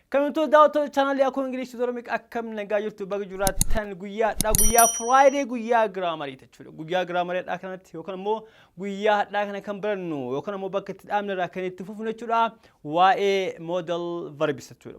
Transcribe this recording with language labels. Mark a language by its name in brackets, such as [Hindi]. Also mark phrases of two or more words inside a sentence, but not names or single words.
[English] Coming to the channel [Oromo] ya ko English Oromic akkam nagaa jirtu baga jiraattan guyyaa Friday guyyaa grammar jechuudha. Guyyaa grammar dha kanatti yookaan immoo guyyaa hadhaa kana kan barannu yookaan immoo bakka itti dhaabne irraa kan itti fufnu jechuudha. Waa'ee [English] modal verbs [Oromo] jechuudha.